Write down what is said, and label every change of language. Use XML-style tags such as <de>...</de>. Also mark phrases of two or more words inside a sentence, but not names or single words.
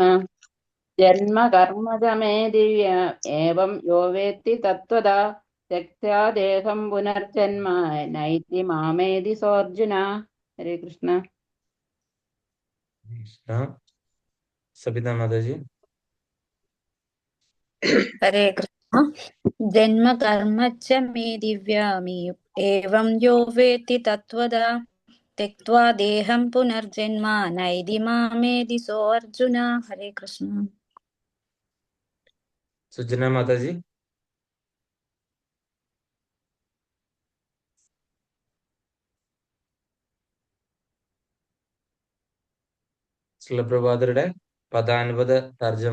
<sa>जन्म कर्म च मे दिव्यम् एवं यो वेत्ति तत्त्वतः त्यक्त्वा देहं पुनर्जन्म नैति मामेति सोऽर्जुन.</sa> <ml>ഹരേ കൃഷ്ണ. കൃഷ്ണ. സബിത മാതാജി.</ml> <sa>हरे कृष्ण। जन्म कर्म च मे दिव्यमि एवं यो वेत्ति तत्त्वदा त्यक्त्वा देहं पुनर्जन्म नैति मामेति सो अर्जुन. हरे कृष्ण.</sa> <ml>സുജന മാതാജി. ശ്രീലപ്രഭാതരുടെ പദാനുപത തർജ്ജമ.</ml>